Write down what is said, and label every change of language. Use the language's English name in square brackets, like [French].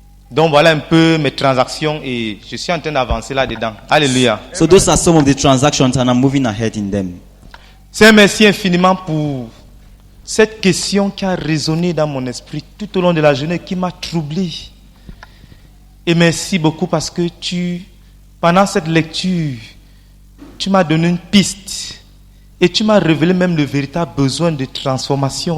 [French] Donc voilà un peu mes transactions et je suis en train d'avancer là-dedans. Alléluia. [English] So those are some of the transactions and I'm moving ahead in them. [French] Seigneur, merci infiniment pour cette question qui a résonné dans mon esprit tout au long de la journée, qui m'a troublé. Et merci beaucoup parce que pendant cette lecture, tu m'as donné une piste et tu m'as révélé même le véritable besoin de transformation.